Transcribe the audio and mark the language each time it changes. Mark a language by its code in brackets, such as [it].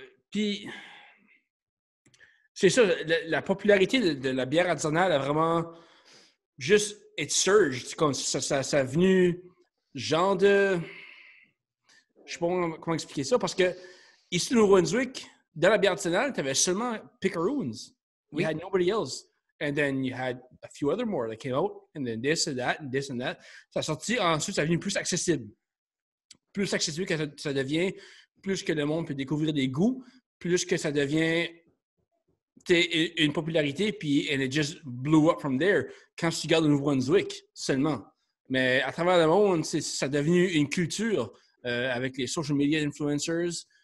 [fr] Puis, c'est ça, la popularité de la bière artisanale a vraiment juste été surge. Comme ça a venu genre de. Je sais pas comment expliquer ça, parce que ici, au Nouveau-Brunswick, dans la bière artisanale, tu avais seulement Picaroons. [en] You had nobody else. And then you had a few other more that came out, and then this and that, and this and that. [fr] Ça a sorti, ensuite, ça a devenu plus accessible. Plus accessible que ça devient, plus que le monde peut découvrir des goûts, plus que ça devient une popularité, puis [en] and it just blew up from there. [fr] Quand tu regardes le Nouveau-Brunswick seulement. Mais à travers le monde, ça a devenu une culture avec les social media influencers.